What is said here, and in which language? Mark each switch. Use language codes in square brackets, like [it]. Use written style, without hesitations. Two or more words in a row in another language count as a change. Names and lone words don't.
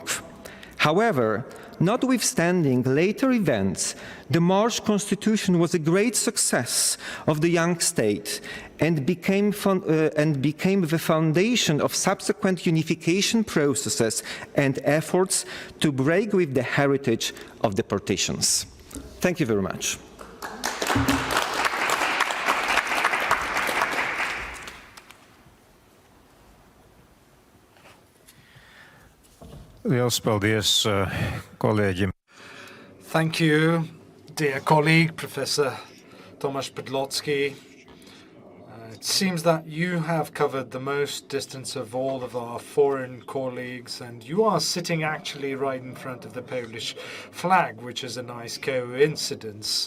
[en] However, notwithstanding later events, the March Constitution was a great success of the young state and became the foundation of subsequent unification processes and efforts to break with the heritage of the partitions." Thank you very much. [lv] Liels paldies, kolēģim. [en] Thank you, dear colleague, Professor Tomasz Podlocki. It seems that you have covered the most distance of all of our foreign colleagues, and you are sitting actually right in front of the Polish flag, which is a nice coincidence.